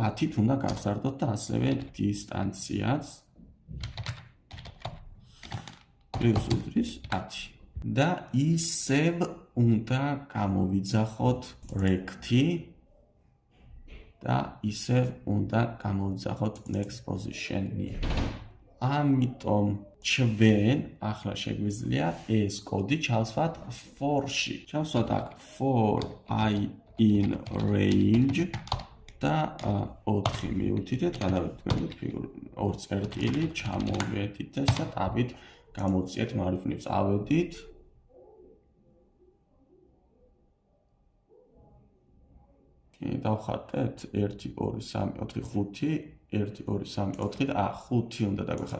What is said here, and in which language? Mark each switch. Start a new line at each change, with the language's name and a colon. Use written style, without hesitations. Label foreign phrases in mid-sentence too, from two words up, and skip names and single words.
Georgian: 10-ით უნდა გავზარდოთ და ასევე დისტანციაც პლუს უდრის 10. და ისევ უნდა გამოვიძახოთ recti და ისევ უნდა გამოვიძახოთ
English: next position-ი.
Georgian: ამიტომ ჩვენ ახლა შეგვიძლია ეს კოდი ჩავსვათ for-ში. ჩავსვათ აქ
English: for I in range
Georgian: და 4 მივუთითეთ, გადავდგენთ ორ წერტილი, ჩამოვედით და დავით გამოვწიეთ მარჯვნივ. ავედით დავხატეთ 1 2 3 4 5 1 2 3 4 და 5 უნდა დაგვეხათ.